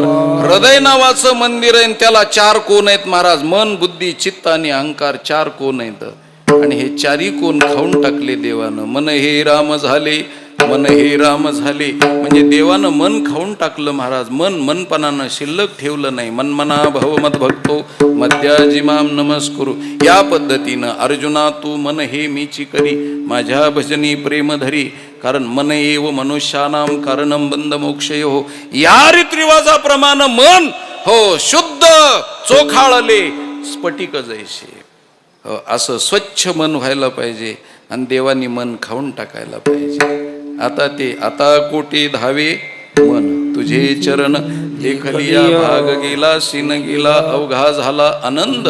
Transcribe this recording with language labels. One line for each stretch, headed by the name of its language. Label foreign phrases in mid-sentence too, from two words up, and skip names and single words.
Marathi: हृदय नावाचं मंदिर आहे, त्याला 4 कोण आहेत महाराज. मन, बुद्धी, चित्त आणि अहंकार 4 कोण आहेत. आणि हे 4ही कोण खाऊन टाकले देवानं. मन हे राम झाले, मन हे राम झाले, म्हणजे देवानं मन खाऊन टाकलं महाराज. मन मनपणानं शिल्लक ठेवलं नाही.
Sanskrit: मन मना भव मद भक्तो मध्याजिमाम नमस्कुरु.
Marathi: या पद्धतीनं अर्जुना तू मन हे मीची करी, माझ्या भजनी प्रेम धरी, कारण
Sanskrit: मन एव मनुष्यानाम कारणम बंद मोक्षयो.
Marathi: या रीतरिवाजाप्रमाणे मन शुद्ध चोखाळले स्फटिक जैसे, असं स्वच्छ मन व्हायला पाहिजे आणि देवानी मन खाऊन टाकायला पाहिजे. आता कोटी धावे मन तुझे चरण, देखलिया भाग गेला सीन गेला अवघा झाला आनंद.